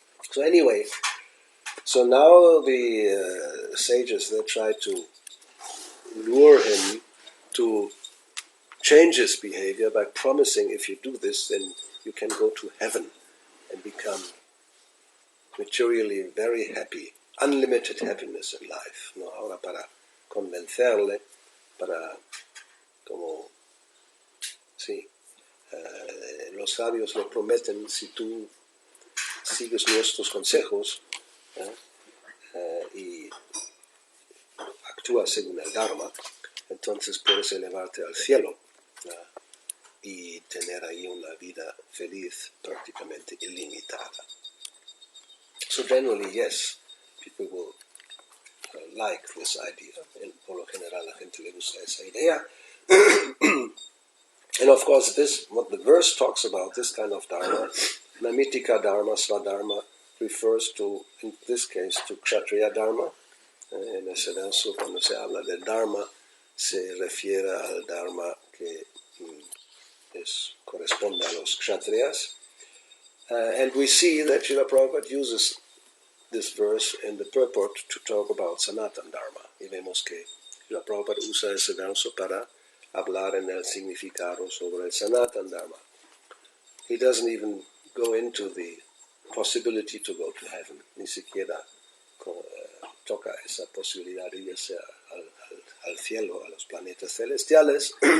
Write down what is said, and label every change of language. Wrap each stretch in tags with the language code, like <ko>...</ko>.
<en>So anyway, so now the sages, they try to lure him to change his behavior by promising, if you do this, then you can go to heaven and become materially very happy, unlimited happiness in life.</en> <es>¿No? Ahora para convencerle, para como, sí, los sabios le prometen, si tú sigues nuestros consejos y actúas según el Dharma, entonces puedes elevarte al cielo y tener ahí una vida feliz prácticamente ilimitada.</es> <en>So generally, yes, people will like this idea.</en> <es>Por lo general, la gente le gusta esa idea.</es> <en>And of course, this, what the verse talks about, this kind of dharma, namitika dharma, swadharma, refers to, in this case, to kshatriya dharma.</en> <es>En ese verso, cuando se habla del dharma, se refiere al dharma que corresponde a los kshatriyas.</es> <en>And we see that Srila Prabhupada uses this verse in the purport to talk about Sanatan Dharma.</en> <es>Y vemos que Srila Prabhupada usa ese verso para hablar en el significado sobre el Sanatan Dharma.</es> <en>He doesn't even go into the possibility to go to heaven.</en> <es>Ni siquiera toca esa posibilidad de irse al cielo, a los planetas celestiales.</es>